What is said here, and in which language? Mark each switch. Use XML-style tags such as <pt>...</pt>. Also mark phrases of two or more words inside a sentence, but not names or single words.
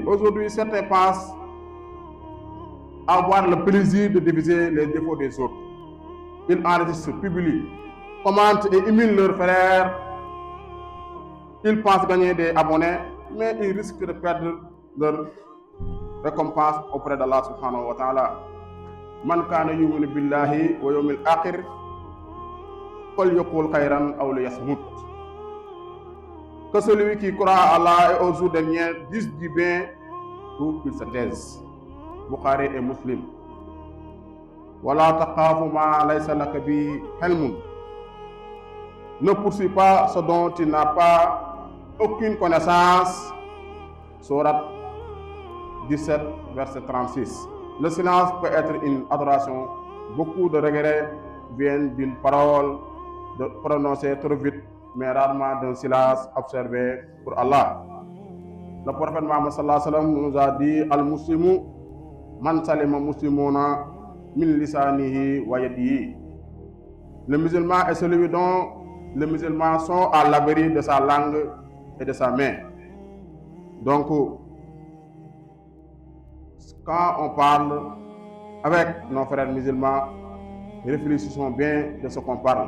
<fr>Aujourd'hui, certains pensent avoir le plaisir de diviser les défauts des autres. Ils enregistrent, publient, commentent et humilient leurs frères. Ils pensent gagner des abonnés, mais ils risquent de perdre leur récompense auprès d'Allah</fr> <ar>سبحانه وتعالى. من كان يؤمن بالله واليوم الآخر فليقل خيرا أو ليصمت.</ar> <fr>Que celui qui croit à Allah et au jour dernier dise du bien ou qu'il se taise. Bukhari et Muslim.</fr> <ar>ولا تقف ما ليس لك به علم.</ar> <fr>Ne poursuis pas ce dont tu n'as pas aucune connaissance. Sourate 17, verset 36. Le silence peut être une adoration. Beaucoup de regrets viennent d'une parole prononcée trop vite, mais rarement d'un silence observé pour Allah. Le prophète Mohammed</fr> <ar>صلى الله عليه وسلم</ar> <fr>nous a dit</fr> <ar>المسلم من سلم المسلمون من لسانه ويده.</ar> <fr>Le musulman est celui dont les musulmans sont à l'abri de sa langue et de sa main. Donc, quand on parle avec nos frères musulmans, réfléchissons bien de ce qu'on parle.</fr>